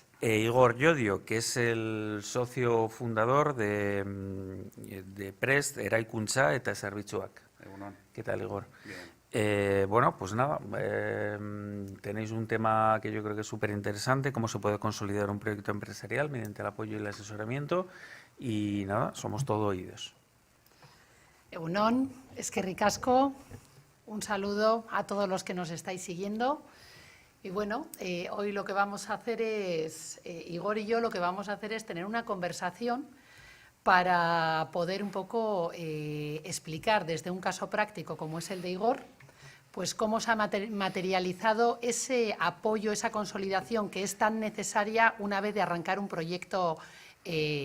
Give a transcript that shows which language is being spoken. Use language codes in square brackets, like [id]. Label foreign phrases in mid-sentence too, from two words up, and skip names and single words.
[es] Igor Llodio, que es el socio fundador de Prest, Eraikuntza eta Zerbitzuak. ¿Qué tal, Igor? Bien. Bueno, pues nada, tenéis un tema que yo creo que es súper interesante, cómo se puede consolidar un proyecto empresarial mediante el apoyo y el asesoramiento. Y nada, somos todo oídos. [eu] Egunon, eskerrik asko, [es] un saludo a todos los que nos estáis siguiendo. Y bueno, hoy lo que vamos a hacer es, Igor y yo lo que vamos a hacer es tener una conversación para poder un poco explicar desde un caso práctico como es el de Igor, pues cómo se ha materializado ese apoyo, esa consolidación que es tan necesaria una vez de arrancar un proyecto empresarial.